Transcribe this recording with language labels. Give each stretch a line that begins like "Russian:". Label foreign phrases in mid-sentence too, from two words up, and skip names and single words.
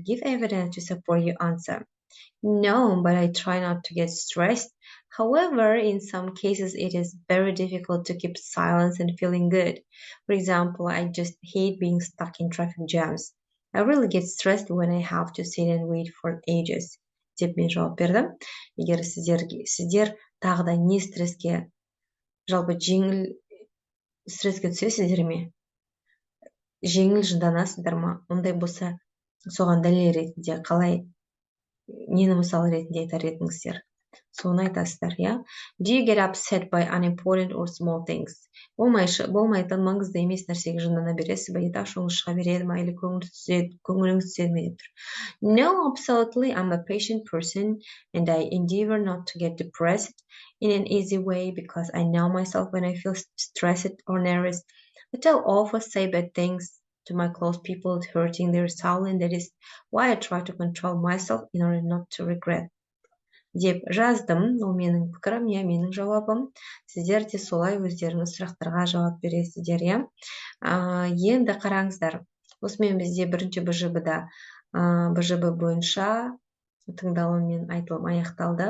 English: Give evidence to support your answer. No, but I try not to get stressed. However, in some cases, it is very difficult to keep silence and feeling good. For example, I just hate being stuck in traffic jams. I really get stressed when I have to sit and wait for ages.
Kazakh: Деп мен жауап бердім. Егер сіздер тағы да не стресске, жалпы жеңіл стресске түсесіздер ме? Жеңіл жынданасыздар ма? Ондай болса, соған дәлел ретінде қалай, нені мысал ретінде айтар едіңіздер? Соны айтасыздар, иә?
English: Do you get upset by unimportant or small things?
Kazakh: Болмайтын маңызды емес нәрсеге жындана бересіз бе? Ашуыңыз шыға береді ме? Или көңіліңіз түседі ме деп тұр.
English: No, absolutely. I'm a patient person and I endeavor not to get depressed in an easy way because I know myself when I feel stressed or nervous. But I'll often say bad things to my close people, hurting their soul, and that is why I try to control myself in order not to regret.
Kazakh: Деп жаздым, ол менің пікірім, я менің жауабым. Сіздер де солай өздеріңіз сұрақтарға жауап бересіздер, я. Енді қараңыздар, осымен бізде бірінші БЖБда БЖБ бойынша тыңдалым мен айтылым аяқталды.